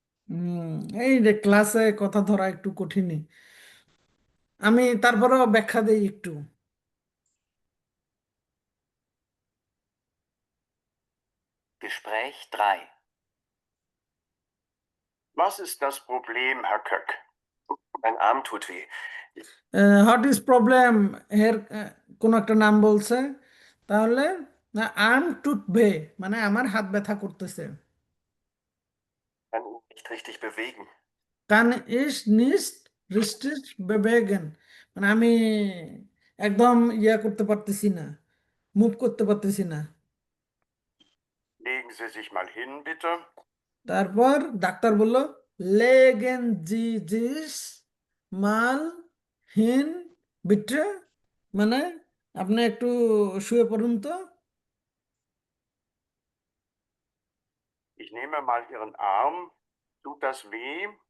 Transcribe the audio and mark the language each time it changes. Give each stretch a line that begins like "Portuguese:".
Bangla: হুম, এই যে ক্লাসে কথা ধরা একটু কঠিনই। আমি তারপরেও ব্যাখ্যা দেই একটু।
German: Gespräch 3. Was ist das Problem, Herr Köck? Mein Arm tut weh.
Bangla: What is problem, এর কোন একটা নাম বলছে, তাহলে আর্ম টুটবে মানে আমার হাত ব্যথা করতেছে।
German: Ich kann ihn nicht richtig bewegen. কান ইস নিস্ট রিস্টিস বেবেগেন,
Bangla: মানে আমি একদম করতে পারতেছি না, মুভ করতে পারতেছি না।
German: Legen Sie sich mal hin, bitte.
Bangla: তারপর ডাক্তার বলল,
German: লেগেন জি জিস মাল হিন বিট্রে,
Bangla: মানে আপনি একটু শুয়ে পড়ুন তো।
German: Ich nehme mal Ihren Arm. Tut das weh?